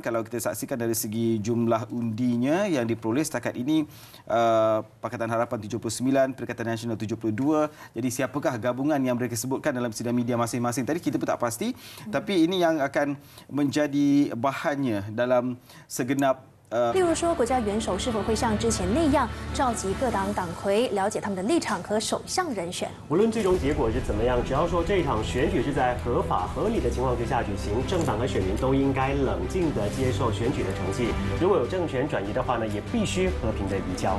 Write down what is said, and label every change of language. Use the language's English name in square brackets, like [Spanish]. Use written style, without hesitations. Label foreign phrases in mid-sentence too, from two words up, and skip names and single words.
[Malay] Kalau kita saksikan dari segi jumlah undinya yang diperoleh setakat ini, Pakatan Harapan 79, Perikatan Nasional 72. Jadi siapakah gabungan yang mereka sebutkan dalam sidang media masing-masing tadi, kita pun tak pasti. Tapi ini yang akan menjadi bahannya dalam segenap [Chinese] 例如说，国家元首是否会像之前那样召集各党党魁，了解他们的立场和首相人选？无论最终结果是怎么样，只要说这场选举是在合法合理的情况之下举行，政党和选民都应该冷静地接受选举的成绩。如果有政权转移的话呢，也必须和平的移交。